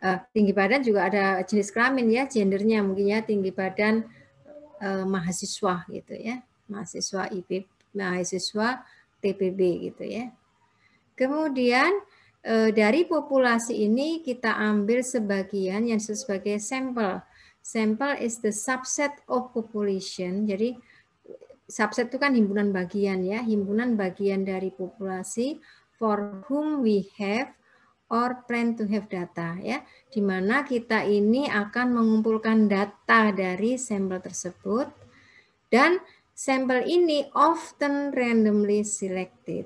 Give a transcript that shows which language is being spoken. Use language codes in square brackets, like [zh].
[id] Tinggi badan juga ada jenis kelamin ya, gendernya mungkin ya, tinggi badan mahasiswa gitu ya, mahasiswa IP, mahasiswa TPB gitu ya. Kemudian dari populasi ini kita ambil sebagian yang disebut sebagai sampel. [en] Sampel is the subset of population. [id] Jadi subset itu kan himpunan bagian ya, himpunan bagian dari populasi [en] for whom we have or plan to have data [id] ya, di mana kita ini akan mengumpulkan data dari sampel tersebut dan sampel ini [en] often randomly selected.